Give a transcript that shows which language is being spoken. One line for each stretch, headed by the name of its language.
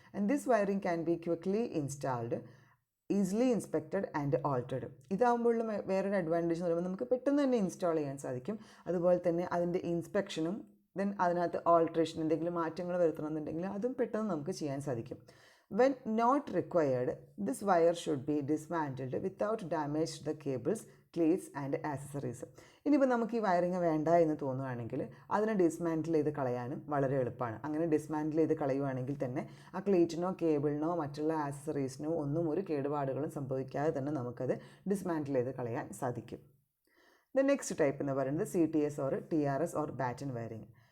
English: And this wiring can be quickly installed, easily inspected and altered.
Malayalam: ഇതാകുമ്പോഴുള്ള വേറൊരു advantage എന്ന് പറയുമ്പോൾ നമുക്ക് പെട്ടെന്ന് തന്നെ ഇൻസ്റ്റാൾ ചെയ്യാൻ സാധിക്കും. അതുപോലെ തന്നെ അതിൻ്റെ ഇൻസ്പെക്ഷനും ദെൻ അതിനകത്ത് ഓൾട്രേഷൻ, എന്തെങ്കിലും മാറ്റങ്ങൾ വരുത്തണമെന്നുണ്ടെങ്കിൽ അതും പെട്ടെന്ന് നമുക്ക് ചെയ്യാൻ സാധിക്കും.
English: When not required, this wire should be dismantled without damage to the cables, cleats and accessories.
Malayalam: ഇനിയിപ്പോൾ നമുക്ക് ഈ വയറിങ് വേണ്ട എന്ന് തോന്നുകയാണെങ്കിൽ അതിനെ ഡിസ്മാൻറ്റിൽ ചെയ്ത് കളയാനും വളരെ എളുപ്പമാണ്. അങ്ങനെ ഡിസ്മാൻറ്റിൽ ചെയ്ത് കളയുവാണെങ്കിൽ തന്നെ ആ ക്ലീറ്റിനോ കേബിളിനോ മറ്റുള്ള ആക്സസറീസിനോ ഒന്നും ഒരു കേടുപാടുകളും സംഭവിക്കാതെ തന്നെ നമുക്കത് ഡിസ്മാൻറ്റിൽ ചെയ്ത് കളയാൻ സാധിക്കും.
English: the next type
Malayalam: എന്ന് പറയുന്നത്
English: CTS or TRS or batten wiring.